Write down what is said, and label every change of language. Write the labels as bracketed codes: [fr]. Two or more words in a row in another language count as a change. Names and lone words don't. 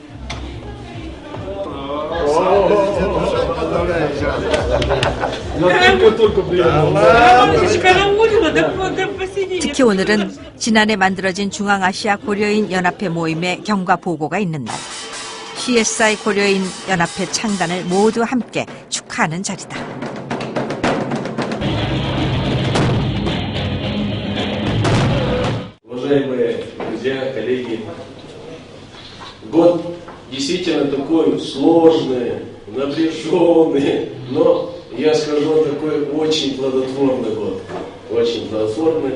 [ko] 특히 오늘은 지난해 만들어진 중앙아시아 고려인 연합회 모임의 경과 보고가 있는 날. CSI 고려인 연합회 창단을 모두 함께 축하하는 자리다. [ru] Уважаемые друзья, коллеги, год действительно такой сложный, напряженный, но я скажу, он такой очень плодотворный год, очень плодотворный.